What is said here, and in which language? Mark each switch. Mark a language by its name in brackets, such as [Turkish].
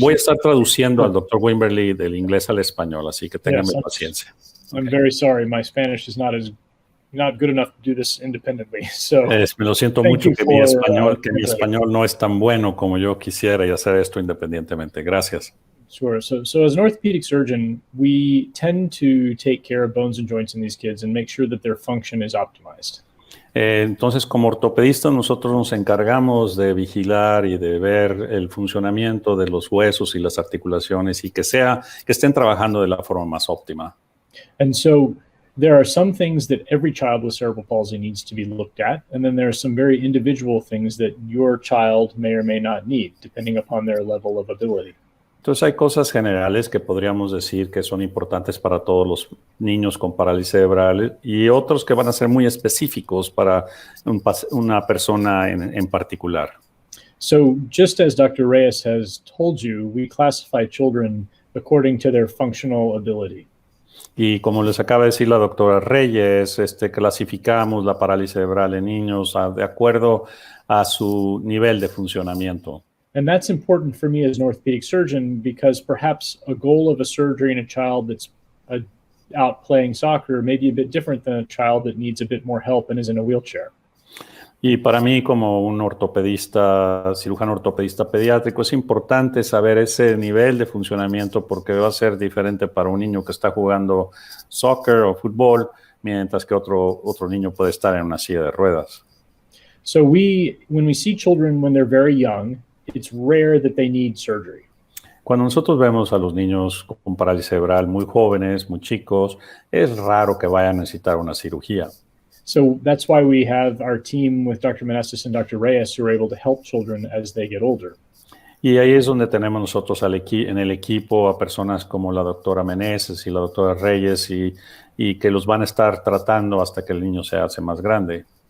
[Spanish] Voy a estar traduciendo al Dr. Wimberly del inglés al español, así que ténganme paciencia. [English] I'm very sorry. My Spanish is not good enough to do this independently. So [Spanish] Me lo siento mucho que mi español no es tan bueno como yo quisiera y hacer esto independientemente. Gracias. [English] Sure. So as an orthopedic surgeon, we tend to take care of bones and joints in these kids and make sure that their function is optimized. [Spanish] Entonces, como ortopedistas, nosotros nos encargamos de vigilar y de ver el funcionamiento de los huesos y las articulaciones y que estén trabajando de la forma más óptima. [English] And so there are some things that every child with cerebral palsy needs to be looked at, and then there are some very individual things that your child may or may not need, depending upon their level of ability. [Spanish] Entonces hay cosas generales que podríamos decir que son importantes para todos los niños con parálisis cerebral y otros que van a ser muy específicos para una persona en particular. [English] So just as Dr. Reyes has told you, we classify children according to their functional ability. [Spanish] Y como les acaba de decir la doctora Reyes, clasificamos la parálisis cerebral en niños de acuerdo a su nivel de funcionamiento. [English] And that's important for me as an orthopedic surgeon because perhaps a goal of a surgery in a child that's out playing soccer may be a bit different than a child that needs a bit more help and is in a wheelchair. [Spanish] Y para mí, como un cirujano ortopedista pediátrico, es importante saber ese nivel de funcionamiento porque va a ser diferente para un niño que está jugando soccer o fútbol, mientras que otro niño puede estar en una silla de ruedas. [English] So when we see children when they're very young, it's rare that they need surgery. [Spanish] Cuando nosotros vemos a los niños con parálisis cerebral muy jóvenes, muy chicos, es raro que vayan a necesitar una cirugía. [English] So that's why we have our team with Dr. Meneses and Dr. Reyes who are able to help children as they get older. [Spanish] Y ahí es donde tenemos nosotros en el equipo a personas como la doctora Meneses y la doctora Reyes y que los van a estar tratando hasta que el niño se hace más grande.